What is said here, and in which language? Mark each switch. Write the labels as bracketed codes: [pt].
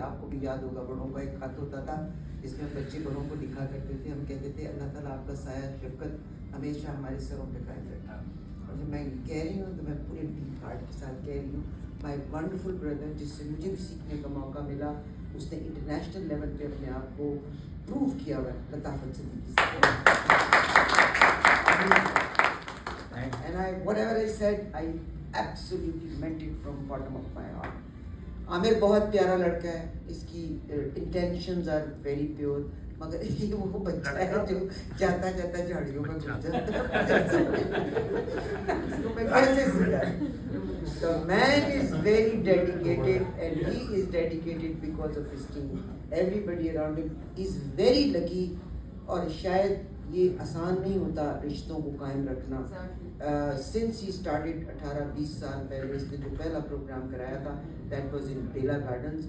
[ur] آپ کو بھی یاد ہوگا بڑوں کا ایک خط ہوتا تھا جس میں بچے بڑوں کو لکھا کرتے تھے, ہم کہتے تھے اللہ تعالیٰ آپ کا سایہ شفقت ہمیشہ ہمارے سروں پہ قائم رکھا. اور جب میں کہہ رہی ہوں تو میں پورے ڈیپ ہارٹ کے ساتھ کہہ رہی ہوں. [en] my wonderful brother, [ur] جس سے مجھے بھی سیکھنے کا موقع ملا, اس نے انٹرنیشنل لیول پہ اپنے آپ کو پروو کیا ہوا ہے لطافت صدیقی سے. [en] And whatever I said, I absolutely meant it from bottom of my heart. [ur] عامر بہت پیارا لڑکا ہے, اس کی [en] intentions are very pure, [ur] مگر یہ وہ بچہ ہے جو جاتا جاتا جھاڑیوں میں گھس جاتا ہے. اس کو میں کیسے سکھاؤں؟ [en] The man is very dedicated and he is dedicated because of his team. Everybody around him is very lucky. [ur] اور شاید یہ آسان نہیں ہوتا رشتوں کو قائم رکھنا. [en] Since he started [ur] 18-20 سال پہلے اس نے جو پہلا پروگرام کرایا تھا, [en] that was in Bela Gardens.